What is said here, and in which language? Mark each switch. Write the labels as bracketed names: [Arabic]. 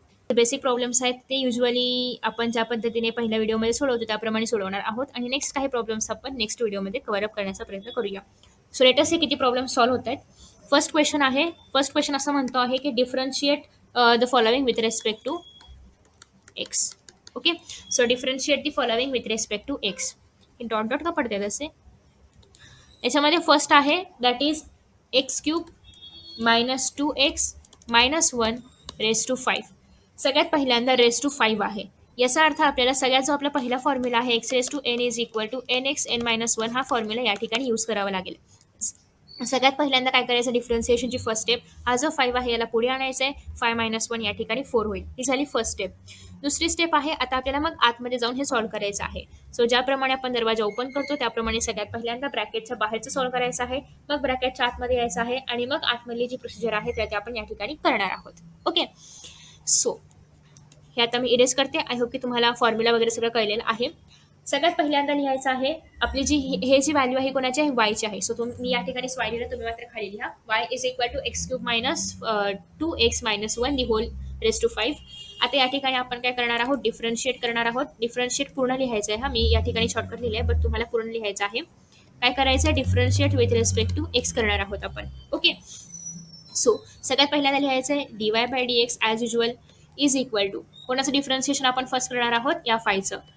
[Marathi] Basic problems आहेत ते usually आपण ज्या पद्धतीने पहिल्या व्हिडिओमध्ये सोडवतो त्याप्रमाणे सोडवणार आहोत. आणि नेक्स्ट काही प्रॉब्लेम्स आपण नेक्स्ट व्हिडिओमध्ये कव्हर अप करण्याचा प्रयत्न करूया. सो लेटेस्ट हे किती प्रॉब्लेम सॉल्व्ह होत आहेत. फर्स्ट क्वेश्चन असं म्हणतो आहे की [English] Differentiate the following with respect to x. Okay. So differentiate the following with respect to x. [Marathi] Dot का पडते तसे. याच्यामध्ये फर्स्ट आहे [English] That is x³ -2x -1 raise to 5. [Marathi] सगळ्यात पहिल्यांदा रेस टू 5 आहे. याचा अर्थ आपल्याला सगळ्यात जो आपला पहिला फॉर्म्युला आहे x raise to n is equal to nx n -1 हा फॉर्म्युला या ठिकाणी यूज करावा लागेल. सगळ्यात पहिल्यांदा काय करायचं, डिफरन्सिएशनची फर्स्ट स्टेप, हा जो 5 आहे याला पुढे आणायचा आहे, 5 - 1 या ठिकाणी 4 होईल. ही झाली फर्स्ट स्टेप. दुसरी स्टेप आहे, आता आपल्याला मग आतमध्ये जाऊन हे सॉल्व्ह करायचं आहे. सो ज्याप्रमाणे आपण दरवाजा ओपन करतो त्याप्रमाणे सगळ्यात पहिल्यांदा ब्रॅकेटच्या बाहेरचं सॉल्व्ह करायचं आहे, मग ब्रॅकेटच्या आतमध्ये यायचं आहे आणि मग आतमधली जी प्रोसिजर आहे ते आपण या ठिकाणी करणार आहोत. ओके, सो हे आता मी इरेज करते. [English] I hope [Marathi] की तुम्हाला फॉर्म्युला वगैरे सगळं कळलेलं आहे. सगळ्यात पहिल्यांदा लिहायचं आहे आपली जी हे जी व्हॅल्यू आहे कोणाची आहे, वायची आहे. सो मी या ठिकाणी वाय लिहिलं, तुम्ही मात्र खाली लिहा. [English] Y is equal to x cube minus 2x - 1 the whole raise to 5. [Marathi] आता या ठिकाणी आपण काय करणार आहोत, डिफरन्शिएट करणार आहोत. डिफरन्शिएट पूर्ण लिहायचं आहे. हा मी या ठिकाणी शॉर्टकट लिहिले आहे, बट तुम्हाला पूर्ण लिहायचं आहे. काय करायचं, [English] differentiate with respect to x [Marathi] करणार आहोत आपण. ओके, सो सगळ्यात पहिल्यांदा लिहायचं आहे dy/dx [English] as usual is equal to, [Marathi] कोणाचं डिफरन्शिएशन आपण फर्स्ट करणार आहोत, या फायचं.